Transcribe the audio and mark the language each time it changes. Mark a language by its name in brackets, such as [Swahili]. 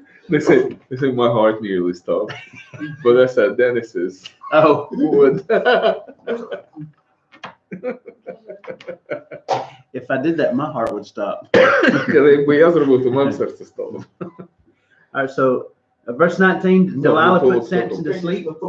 [English] They say my heart nearly stopped, but I said Dennis's would. If I did that, my heart would stop. [Ukrainian] Якби я зробив, то моє серце стало. [English] All right, so verse 19, Delilah put Samson to sleep.